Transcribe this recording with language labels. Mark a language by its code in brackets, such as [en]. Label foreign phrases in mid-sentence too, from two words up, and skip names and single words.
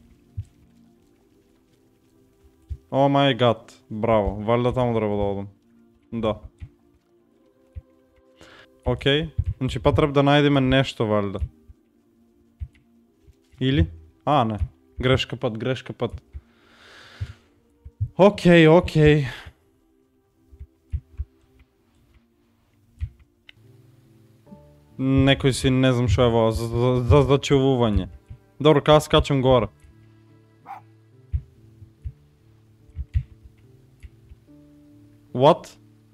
[en] Oh my god, [bg] браво, валда там трябва да одам. Да. Окей, значи па трябва да найдеме нещо, валда. Или? А, не. Грешка път. Окей. [mk] Некој си не знам шо е во, за зачувување. Добро, кога скачам горе. What?